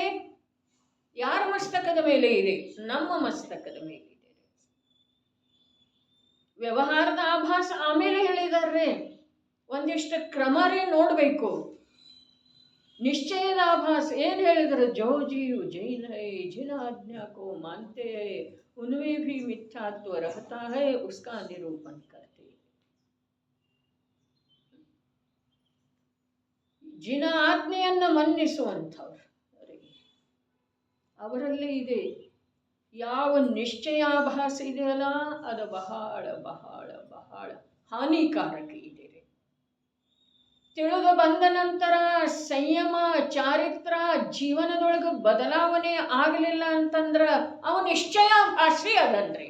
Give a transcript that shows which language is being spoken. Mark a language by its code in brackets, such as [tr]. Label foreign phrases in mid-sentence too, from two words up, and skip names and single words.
[kn] ಯಾರ ಮಸ್ತಕದ ಮೇಲೆ ಇದೆ? ನಮ್ಮ ಮಸ್ತಕದ ಮೇಲೆ ಇದೆ. ವ್ಯವಹಾರದ ಆಭಾಸ ಆಮೇಲೆ ಹೇಳಿದಾರೆ. ಒಂದಿಷ್ಟು ಕ್ರಮರೇ ನೋಡಬೇಕು. ನಿಶ್ಚಯದ ಆಭಾಸ ಏನು ಹೇಳಿದ್ರು? [hi] जो जीव जैन है, जिन आज्ञा को मानते हैं उनमें भी मिथ्यात्व रहता है, उसका निरूपण करते हैं. [kn] ಜಿನ ಆಜ್ಞೆಯನ್ನು ಮನ್ನಿಸುವಂಥವ್ರು ಅವರಲ್ಲಿ ಇದೆ. ಯಾವ ನಿಶ್ಚಯಾಭಾಸ ಇದೆಯಲ್ಲ ಅದು ಬಹಳ ಬಹಳ ಬಹಳ ಹಾನಿಕಾರಕ ಇದೆ. ತಿಳಿದು ಬಂದ ನಂತರ ಸಂಯಮ ಚಾರಿತ್ರ ಜೀವನದೊಳಗೆ ಬದಲಾವಣೆ ಆಗಲಿಲ್ಲ ಅಂತಂದ್ರ ಅವ ನಿಶ್ಚಯಾಭಾಸಿ ಅದನ್ರಿ.